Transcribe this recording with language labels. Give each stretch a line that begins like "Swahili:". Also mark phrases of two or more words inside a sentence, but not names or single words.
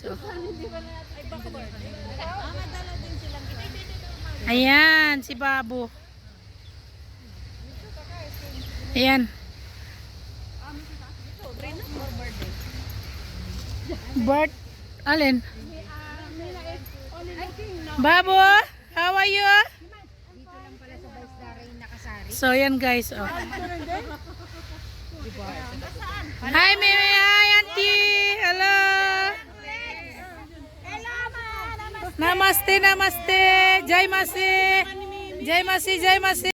Filipino: Oh. Ayan si Babu. Ayan. Bird. Alin?
English: Babu, how are you?
Filipino: So yan guys oh.
English: Hi Mimi, hi auntie. Hello.
Hindi: Namaste, namaste. Jai Masi. Jai Masi, Jai Masi.